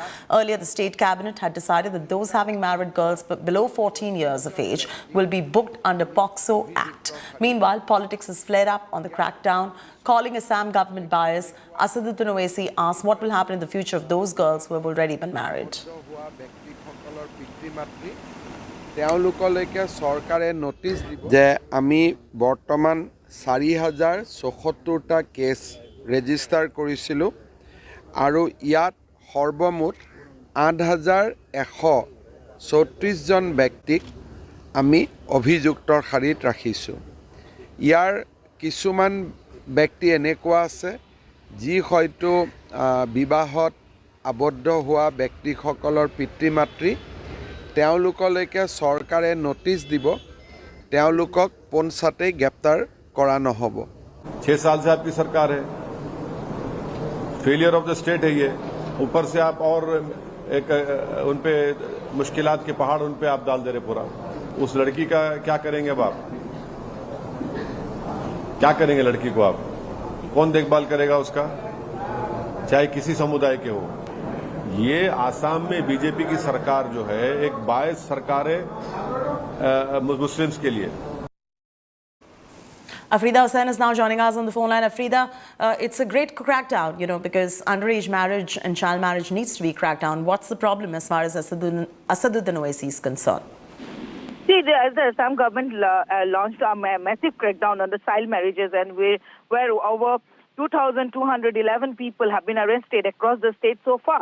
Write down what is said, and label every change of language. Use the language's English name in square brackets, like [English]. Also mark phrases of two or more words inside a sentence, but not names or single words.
[English] Earlier, the state cabinet had decided that those having married girls below 14 years of age will be booked under POCSO Act. Meanwhile, politics has flared up on the crackdown. Calling Assam government bias, Asaduddin Owaisi asked what will happen in the future of those girls who have already been married. [Assamese] যে আমি বৰ্তমান 4074টা [English] case register [Assamese] কৰিছিলোঁ আৰু ইয়াত সৰ্বমুঠ 8134 জন ব্যক্তিক আমি অভিযুক্তৰ শাৰীত ৰাখিছোঁ। ইয়াৰ কিছুমান ব্যক্তি এনেকুৱা আছে যি হয়তো বিবাহত আবদ্ধ হোৱা ব্যক্তিসকলৰ পিতৃ মাতৃ তেওঁলোকলৈকে চৰকাৰে নোটিছ দিব তেওঁলোকক পোনছাতে গ্ৰেপ্তাৰ কৰা নহব। [Hindi] 6 साल से आपकी सरकार है, [English] failure of the state [Hindi] है ये, ऊपर से आप और एक उन पे मुश्किलात के पहाड़ उन पे आप डाल दे रहे पूरा। उस लड़की का क्या करेंगे अब आप? क्या करेंगे लड़की को आप? कौन देखभाल करेगा उसका, चाहे किसी समुदाय के हो? ये आसाम में बीजेपी की सरकार जो है एक बायस सरकार है मुस्लिम्स के लिए। [English] Afrida Hussain is now joining us on the phone line. Afrida, it's a great crackdown, because underage marriage and child marriage needs to be cracked down. What's the problem as far as Asaduddin Owaisi is concerned? See, the Assam government launched a massive crackdown on the child marriages, and where over 2,211 people have been arrested across the state so far.